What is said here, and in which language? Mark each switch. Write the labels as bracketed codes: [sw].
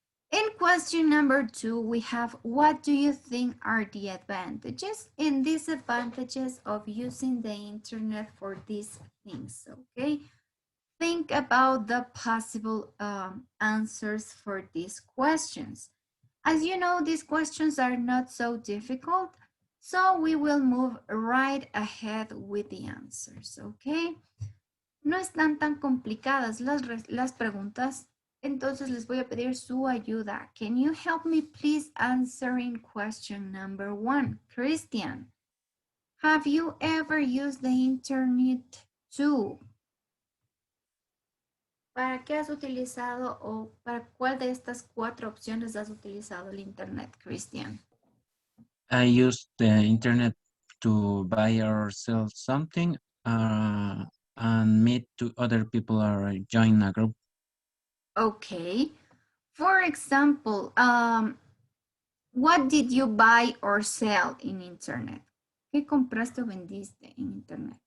[en] In question number 2, we have, what do you think are the advantages and disadvantages of using the internet for these things? Okay, think about the possible answers for these questions. As you know, these questions are not so difficult, so we will move right ahead with the answers, okay? [es] No están tan complicadas las preguntas, entonces les voy a pedir su ayuda. [en] Can you help me please answering question number 1? Christian, have you ever used the internet too? [es] ¿Para qué has utilizado o para cuál de estas 4 opciones has utilizado el internet, Christian? [en] I use the internet to buy or sell something and meet to other people or join a group. Okay. For example, what did you buy or sell in internet? [es] ¿Qué compraste o vendiste en internet?